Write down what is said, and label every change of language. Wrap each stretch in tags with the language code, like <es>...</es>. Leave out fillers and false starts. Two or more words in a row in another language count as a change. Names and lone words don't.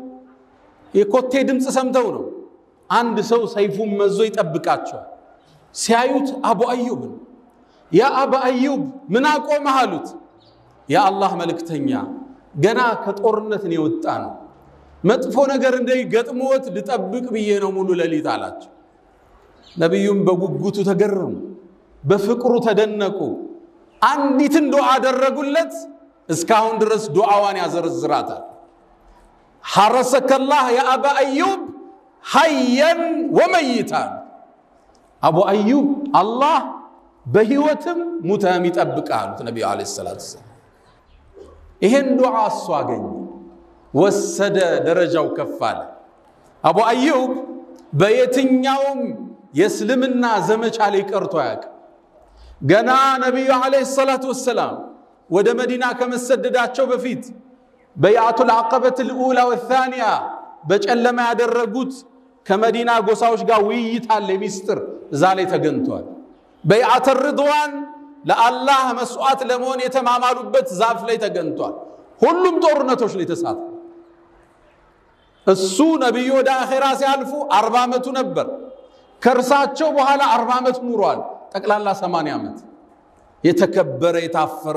<am>የኮቴ ድምጽ ሰምተው ነው አንድ ሰው ሰይፉን መዞ ይጠብቃቸዋል ሲያዩት አቡ አዩብ ያ አቡ አዩብ ምን አቆመህ አሉት ያ አላህ መልእክተኛ ገና ከጦርነት ነው የወጣ ነው መጥፎ ነገር እንደይገጥሞት ልጠብቅ ብዬ ነው ሙሉ ሌሊት አላቸው ነብዩም በጉጉቱ ተገረሙ በፍቅሩ ተደነቁ አንዲትን ዱዓ አደረጉለት እስካሁን ድረስ ዱዓዋን ያዘርዝራታል</am> <ar>حرسك الله يا أبو أيوب حيا وميتا ابو ايوب الله</ar> <am>በህይወትም ሙታም ይጠብቃል ነብዩ</am> <ar>عليه الصلاة والسلام</ar> <am>ይሄን ዱዓ አስዋገኝ ወሰደ ደረጃው ከፋለ አቡ አዩብ በየትኛውም የእስልምና ዘመቻ ላይ ቀርቶ ያቅ ገና ነብዩ</am> <ar>عليه الصلاة والسلام</ar> <am>ወደ መዲና ከመሰደዳቸው በፊት በይዓቱል አቀበት</am> <ar>الأولى والثانية</ar> <am>በጨለማ ያደረጉት ከመዲና ጎሳዎች ጋር ውይይት አለ ሚስጥር እዛ ላይ ተገንቷል በይዓት الرضوان ለአላህ መስዋዕት ለመሆን የተማማሉበት ዛፍ ላይ ተገንቷል ሁሉም ጦርነቶች ላይ ተሳተፉ እሱ ነብዩ ወደ አኺራ ሲያልፉ 40 አመቱ ነበር ከርሳቸው በኋላ 40 አመት ኑሯል ጠቅላላ 80 አመት የተከበረ የታፈረ</am>